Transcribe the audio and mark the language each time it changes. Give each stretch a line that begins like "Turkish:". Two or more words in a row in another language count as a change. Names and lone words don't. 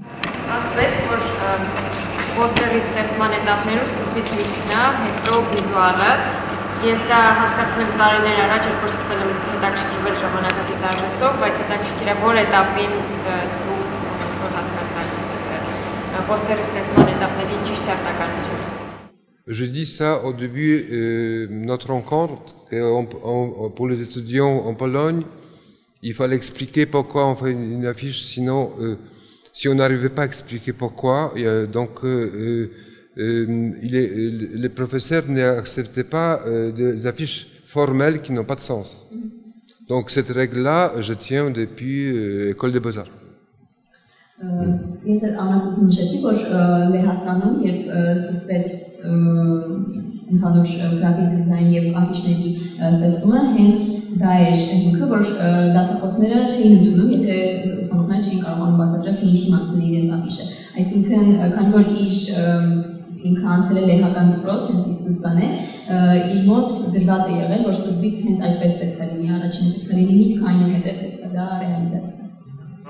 Armenian: Ասվեց, որ պոստերի ստեղծման էտապներում սկզբից միտքն է, հետո վիզուալը։ Ես դա հասկացել եմ տարիներ առաջ, երբ որ սկսել եմ հետաքրքրվել ժամանակակից արվեստով, բայց հետաքրքիր է որ էտապին դու հասկացար պոստերի ստեղծման էտապների ճիշտ արտականությունը։
French: Je dis ça au début de notre rencontre, pour les étudiants en Pologne, il fallait expliquer pourquoi on fait une affiche, sinon, si on n'arrivait pas à expliquer pourquoi, donc les professeurs n'acceptaient pas des affiches formelles qui n'ont pas de sens. Donc cette règle-là, je tiens depuis l'école des Beaux-Arts.
Armenian: Ես ամասից նշեցի, որ Լեհաստանում, երբ սկսվեց ընդհանուր գրաֆիկ դիզայն եւ աֆիշների ստեղծումը, հենց դա էր ինքը, որ դասախոսները չէին ընդունում, եթե ուսանողները չէին կարողանում բացատրել, թե ինչի մասին է իրենց աֆիշը։ Այսինքն, քանի որ ինքը անցել է լեհական դպրոց, հենց ի սկզբանե, իր մոտ դրված է եղել, որ սկզբից հենց այդպես պետք է լինի, առաջինը պետք է լինի միտք, այնուհետև պետք է դա ռեալիզացվի։